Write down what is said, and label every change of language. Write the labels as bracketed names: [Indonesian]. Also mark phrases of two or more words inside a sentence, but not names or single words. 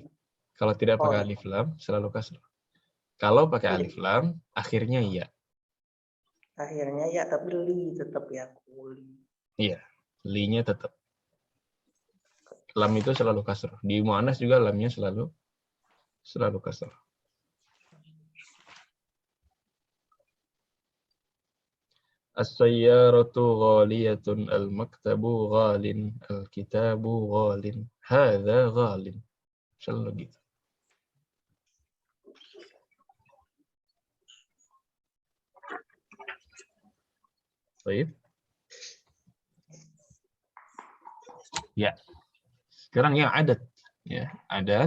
[Indonesian] Kalau tidak pakai alif lam, selalu kasroh. Kalau pakai alif lam, akhirnya iya. Akhirnya ya, tapi li tetap ya. Iya, li-nya tetap. Lam itu selalu kasroh. Di mu'annas juga lamnya selalu kasroh. [Arabic] السيارة غالية, المكتب غال، الكتاب غال، هذا غال. [Indonesian] Selalu gitu. Baik. Ya. Sekarang yang adat. Ya, adat.